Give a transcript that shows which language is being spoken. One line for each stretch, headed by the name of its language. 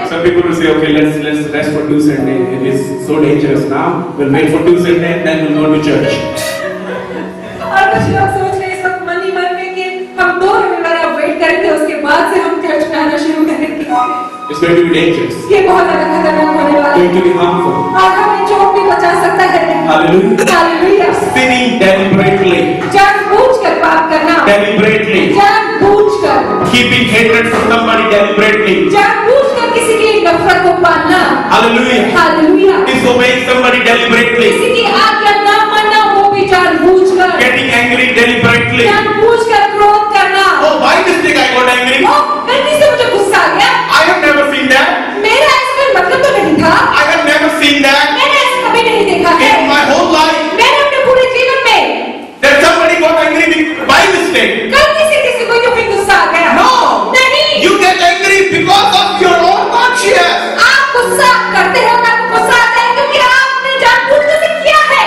English: Some people will say, okay, let's rest for 2 Sunday. It is so dangerous now. We'll wait for 2 Sunday and then we'll go to church.
Hindi: और कुछ लोग सोच रहे हैं इस वक्त मन ही मन में कि हम 2 रविवार अब वेट करेंगे, उसके बाद से हम चर्च में आना शुरू करेंगे।
English: It's going to be dangerous.
Hindi: ये बहुत ज्यादा खतरनाक होने वाला
English: Going
Hindi: है
English: to be harmful.
Hindi: और हमें चोट भी बचा सकता है।
English: Hallelujah.
Hindi: हालेलुया।
English: Sinning deliberately.
Hindi: जानबूझकर पाप करना,
English: Deliberately.
Hindi: जानबूझकर,
English: Keeping hatred for somebody deliberately.
Hindi: जानबूझकर किसी की नफरत को पालना।
English: Hallelujah.
Hindi: Hallelujah.
English: Disobeying somebody deliberately.
Hindi: किसी की आज्ञा न मानना, वो भी जानबूझकर,
English: Getting angry deliberately.
Hindi: जानबूझकर क्रोध करना।
English: Oh, by mistake I got angry.
Hindi: ओ, गलती से मुझे गुस्सा आ गया।
English: I have never seen that.
Hindi: मेरा ऐसा कोई मतलब तो नहीं था।
English: I have never seen that
Hindi: मैंने ऐसा कभी नहीं देखा है।
English: in my whole life.
Hindi: मैंने अपने पूरे जीवन में
English: That somebody got angry by mistake.
Hindi: गलती से किसी को यूं ही गुस्सा आ गया।
English: No.
Hindi: नहीं।
English: You get angry because of your own conscience.
Hindi: आप गुस्सा करते हो, आपको गुस्सा आता है क्योंकि आपने जानबूझकर से किया है।